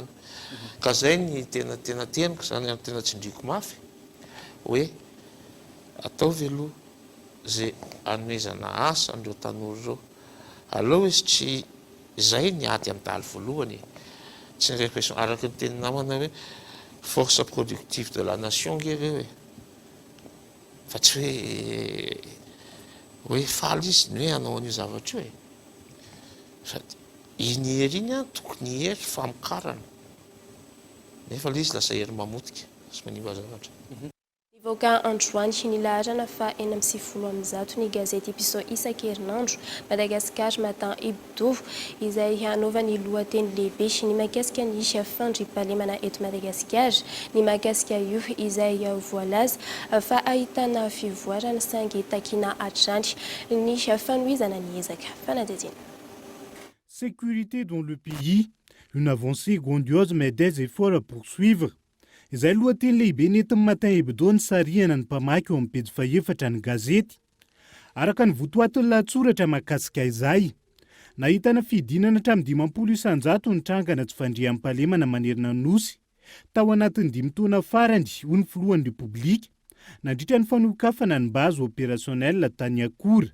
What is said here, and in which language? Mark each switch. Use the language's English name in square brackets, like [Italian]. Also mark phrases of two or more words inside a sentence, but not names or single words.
[Malagasy] ka zay ny tena teniko zany tena tsindriko mafy hoe ataovy aloha zay anomezana asa andreo tanora reo aleo izy tsy zay ny ady amin'ny daly voalohany tsy ny répression araky ny teny namana hoe [French] force productive de la nation [Malagasy] ireo fa tsy hoe faly izy ny hoe anao an'io zavatra io sady iny hery iny tokony hery famokarana nefa le izy lasa hery mamotika sy manimba zavatra. Nivoaka androany nilaharana fa 4:30 ny gazety Piso isan-kerinandro Madagascar Matin Hebdo izay hanaovany lohateny lehibe ny mahakasika ny fandriam-pahalemana eto Madagasikara ny mahakasika io izay voalaza fa ahitana fivoarana sangy takina hatrany ny fanohizana ny ezaka fanadihadiana. [French] Sécurité dans le pays, une avancée grandiose mais des efforts à poursuivre. [Malagasy] Izay lohateny lehibe nentin'ny Matin Hebdo ny sarihana ny mpamaky eo amin'ny pejy 4 ny gazety. Araka ny votoatin'ny lahatsoratra mahakasika izay, nahitana fidinana hatramin'ny 50 isan-jato ny trangana tsy fandriam-pahalemana manerana nosy tao anatin'ny 5 taona farany ho ny filohan'ny Repoblika nandritra ny fanokafana ny [French] base opérationnelle [Malagasy] tany Akora.